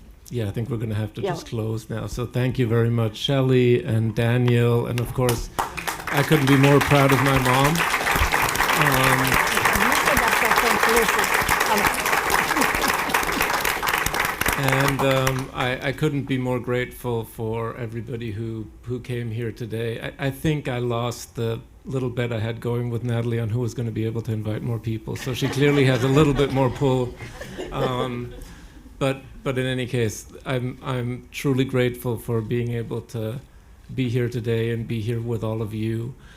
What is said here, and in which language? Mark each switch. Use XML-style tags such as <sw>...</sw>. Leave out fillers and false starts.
<en>yeah. I think we're going to have to Yeah. just close now. So thank you very much, Shelley and Daniel, and of course, I couldn't be more proud of my mom.</en> <de>Ich wusste, dass das schon Schluss ist. Aber</de> <en>And I couldn't be more grateful for everybody who came here today. I think I lost the little bet I had going with Natalie on who was going to be able to invite more people. So she clearly has a little bit more pull. But in any case, I'm truly grateful for being able to be here today and be here with all of you.</en>